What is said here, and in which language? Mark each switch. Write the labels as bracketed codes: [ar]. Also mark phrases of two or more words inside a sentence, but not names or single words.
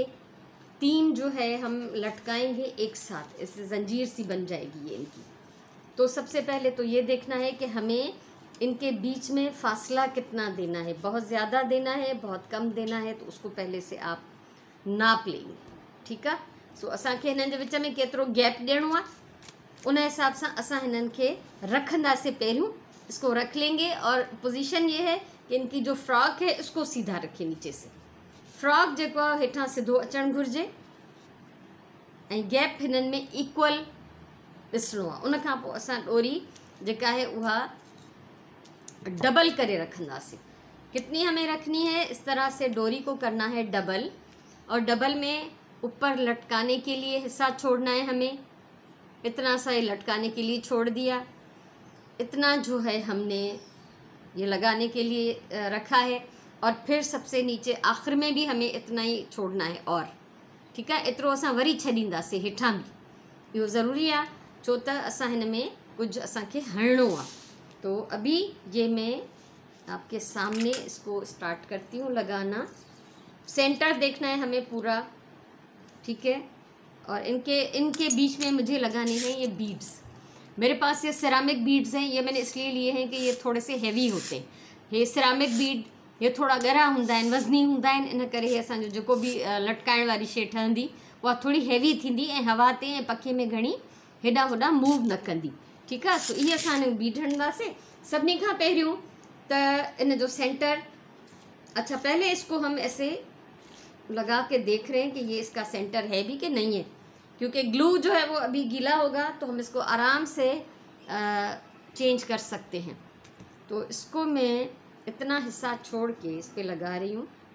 [hi] 3 जो है हम लटकाएंगे एक साथ, इससे जंजीर सी बन जाएगी ये इनकी। तो सबसे पहले तो ये देखना है कि हमें इनके बीच में फासला कितना देना है, बहुत ज़्यादा देना है, बहुत कम देना है, तो उसको पहले से आप नाप लेंगे, ठीक है। [sd] सो असांखे हिननि जे विच में केतिरो गैप ॾियणो आहे, उन हिसाब से असां हिननि खे रखंदासीं। [hi] पहिरियों इसको रख लेंगे, और पोजीशन ये है कि इनकी जो फ्रॉक है इसको सीधा रखें नीचे से। [sd] फ्रॉक जेको आहे हेठां सिधो अचणु घुरिजे, ऐं गैप हिननि में इक्वल ॾिसणो आहे। उन खां पोइ असां डोरी जेका है उहा डबल करे रखंदासीं। [hi] कितनी हमें रखनी है? इस तरह से डोरी को करना है डबल, और डबल में ऊपर लटकाने के लिए हिस्सा छोड़ना है हमें। इतना सा ये लटकाने के लिए छोड़ दिया, इतना जो है हमने ये लगाने के लिए रखा है, और फिर सबसे नीचे आखिर में भी हमें इतना ही छोड़ना है, और ठीक है, [sd] एतिरो असां वरी छॾींदासीं हेठां भी। इहो ज़रूरी आहे, छो त असां हिन में कुछ असांखे हणणो आहे। [hi] तो अभी ये मैं आपके सामने इसको स्टार्ट करती हूँ लगाना। सेंटर देखना है हमें पूरा, ठीक है। और इनके बीच में मुझे लगाने हैं ये बीड्स। मेरे पास ये सिरामिक बीड्स हैं, ये मैंने इसलिए लिए हैं कि ये थोड़े से हैवी होते हैं। [sd] ये सिरामिक बीड ये थोड़ा गहरा हूंदा आहिनि, वज़नी हूंदा आहिनि, इन करे हे असांजो जेको भी लटकाइण वारी शइ ठहंदी उहा थोड़ी हैवी थींदी, ऐं हवा ते ऐं पखे में घणी हेॾा होॾा मूव न कंदी, [hi] ठीक है। [sd] सो ये असां बीड हणंदासीं सभिनी खां पहिरियों। त इन जो सेंटर, [hi] अच्छा पहले इसको हम ऐसे लगा के देख रहे हैं कि ये इसका सेंटर है भी कि नहीं है, क्योंकि ग्लू जो है वो अभी गीला होगा, तो हम इसको आराम से चेंज कर सकते हैं। तो इसको मैं इतना हिस्सा छोड़ के इस पे लगा रही हूँ।